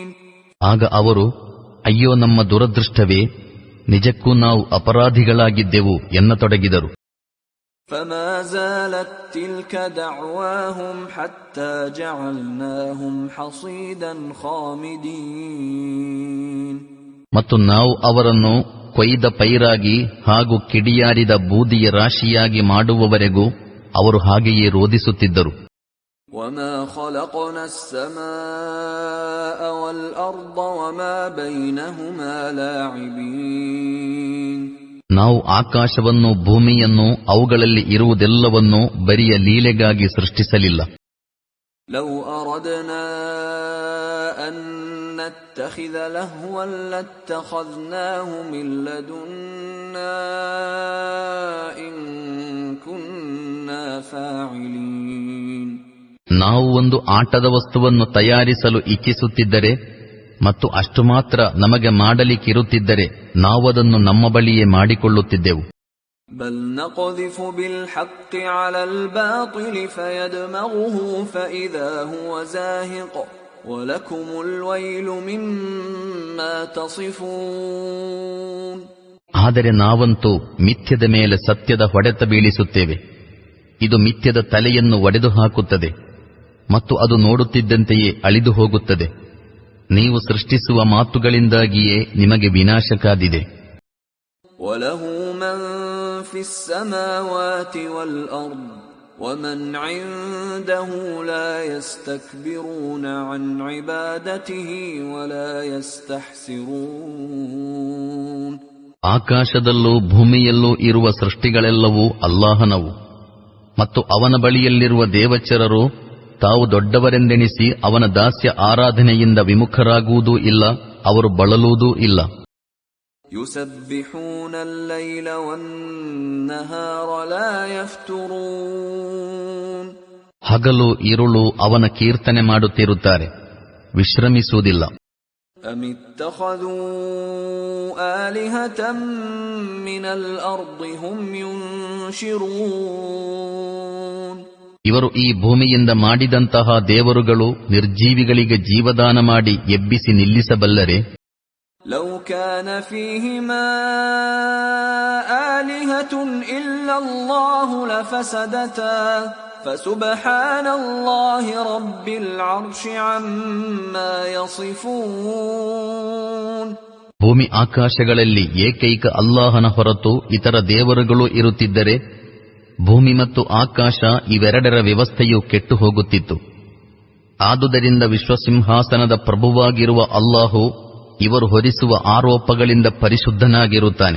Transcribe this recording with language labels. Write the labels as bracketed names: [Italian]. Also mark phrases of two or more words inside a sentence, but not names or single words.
[Kannada] ಆಗ ಅವರು, ಅಯ್ಯೋ ನಮ್ಮ ದುರದೃಷ್ಟವೇ, ನಿಜಕ್ಕೂ ನಾವು ಅಪರಾಧಿಗಳಾಗಿದ್ದೆವು ಎನ್ನತೊಡಗಿದರು. [Arabic] فما زالت تلك دعواهم حتى جعلناهم حصيدا خامدين. [Kannada] ಮತ್ತು ನಾವು ಅವರನ್ನು ಕೊಯ್ದ ಪೈರಾಗಿ ಹಾಗೂ ಕಿಡಿಯಾರಿದ ಬೂದಿಯ ರಾಶಿಯಾಗಿ ಮಾಡುವವರೆಗೂ ಅವರು ಹಾಗೆಯೇ ರೋದಿಸುತ್ತಿದ್ದರು. [Arabic] وما خلقنا السماء والأرض وما بينهما لاعبين. [Kannada] ನಾವು ಆಕಾಶವನ್ನು, ಭೂಮಿಯನ್ನು, ಅವುಗಳಲ್ಲಿ ಇರುವುದೆಲ್ಲವನ್ನೂ ಬರಿಯ ಲೀಲೆಗಾಗಿ ಸೃಷ್ಟಿಸಲಿಲ್ಲ. [Arabic] لو أردنا أن نتخذ لهوا لاتخذناه من لدنا إن كنا فاعلين. [Kannada] ನಾವು ಒಂದು ಆಟದ ವಸ್ತುವನ್ನು ತಯಾರಿಸಲು ಇಚ್ಛಿಸುತ್ತಿದ್ದರೆ ಮತ್ತು ಅಷ್ಟು ಮಾತ್ರ ನಮಗೆ ಮಾಡಲಿಕ್ಕಿರುತ್ತಿದ್ದರೆ ನಾವದನ್ನು ನಮ್ಮ ಬಳಿಯೇ ಮಾಡಿಕೊಳ್ಳುತ್ತಿದ್ದೆವು. [Arabic] بل نقذف بالحق على الباطل فيدمغه فإذا هو زاهق ولكم الويل مما تصفون. [Kannada] ಆದರೆ ನಾವಂತೂ ಮಿಥ್ಯದ ಮೇಲೆ ಸತ್ಯದ ಹೊಡೆತ ಬೀಳಿಸುತ್ತೇವೆ. ಇದು ಮಿಥ್ಯದ ತಲೆಯನ್ನು ಒಡೆದು ಹಾಕುತ್ತದೆ ಮತ್ತು ಅದು ನೋಡುತ್ತಿದ್ದಂತೆಯೇ ಅಳಿದು ಹೋಗುತ್ತದೆ. ನೀವು ಸೃಷ್ಟಿಸುವ ಮಾತುಗಳಿಂದಾಗಿಯೇ ನಿಮಗೆ ವಿನಾಶ ಕಾದಿದೆ. [Arabic] وله من في السماوات والأرض ومن عنده لا يستكبرون عن عبادته ولا يستحسرون. [Kannada] ಆಕಾಶದಲ್ಲೂ ಭೂಮಿಯಲ್ಲೂ ಇರುವ ಸೃಷ್ಟಿಗಳೆಲ್ಲವೂ ಅಲ್ಲಾಹನವು ಮತ್ತು ಅವನ ಬಳಿಯಲ್ಲಿರುವ ದೇವಚರರು ತಾವು ದೊಡ್ಡವರೆಂದೆಣಿಸಿ ಅವನ ದಾಸ್ಯ ಆರಾಧನೆಯಿಂದ ವಿಮುಖರಾಗುವುದೂ ಇಲ್ಲ, ಅವರು ಬಳಲುವುದೂ ಇಲ್ಲ. [Arabic] يسبحون الليل والنهار لا يفترون. [Kannada] ಹಗಲು ಇರುಳು ಅವನ ಕೀರ್ತನೆ ಮಾಡುತ್ತಿರುತ್ತಾರೆ, ವಿಶ್ರಮಿಸುವುದಿಲ್ಲ. [Arabic] أم اتخذوا آلهة من الأرض هم ينشرون. [Kannada] ಇವರು ಈ ಭೂಮಿಯಿಂದ ಮಾಡಿದಂತಹ ದೇವರುಗಳು ನಿರ್ಜೀವಿಗಳಿಗೆ ಜೀವದಾನ ಮಾಡಿ ಎಬ್ಬಿಸಿ ನಿಲ್ಲಿಸಬಲ್ಲರೆ? [Arabic] لو كان فيهما آلهة إلا الله لفسدتا فسبحان الله رب العرش عما يصفون. [Kannada] ಭೂಮಿ ಆಕಾಶಗಳಲ್ಲಿ ಏಕೈಕ ಅಲ್ಲಾಹನ ಹೊರತು ಇತರ ದೇವರುಗಳು ಇರುತ್ತಿದ್ದರೆ ಭೂಮಿ ಮತ್ತು ಆಕಾಶ ಇವೆರಡರ ವ್ಯವಸ್ಥೆಯು ಕೆಟ್ಟು ಹೋಗುತ್ತಿತ್ತು. ಆದುದರಿಂದ ವಿಶ್ವಸಿಂಹಾಸನದ ಪ್ರಭುವಾಗಿರುವ ಅಲ್ಲಾಹು ಇವರು ಹೊರಿಸುವ ಆರೋಪಗಳಿಂದ ಪರಿಶುದ್ಧನಾಗಿರುತ್ತಾನೆ.